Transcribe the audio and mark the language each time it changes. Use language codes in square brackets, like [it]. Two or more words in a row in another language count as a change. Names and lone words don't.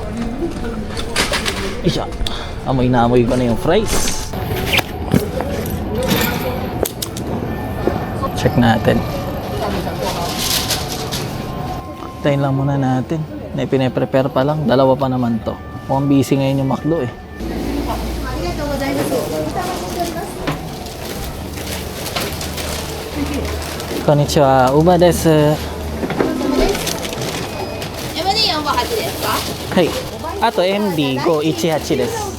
[tl] Isa. Amoy na amoy ko na yung fries. Check natin. Tayin lang muna natin. Na ipine-prepare pa lang. Dalawa pa naman to. Mukhang busy ngayon yung McDo eh. [ja] Konnichiwa. ウーバーです. MD418 ですか？はい。あと MD518 です。